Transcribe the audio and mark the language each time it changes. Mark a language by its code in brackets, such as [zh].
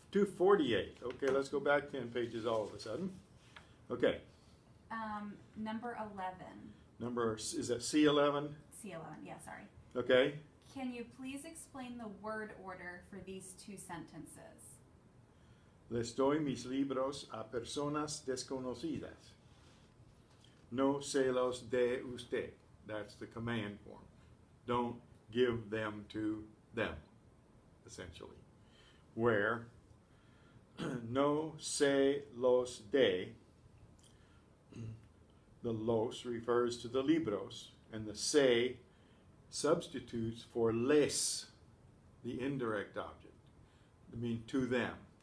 [en] 248. Okay, let's go back 10 pages all of a sudden. Okay. Number 11. Is that C11? C11, yeah, sorry. Okay. Can you please explain the word order for these two sentences? [es] Les doy mis libros a personas desconocidas. No se los de usted. [en] That's the command form. Don't give them to them, essentially. Where [es] no se los de, [en] the los refers to the libros, and the se substitutes for les, the indirect object. I mean, to them.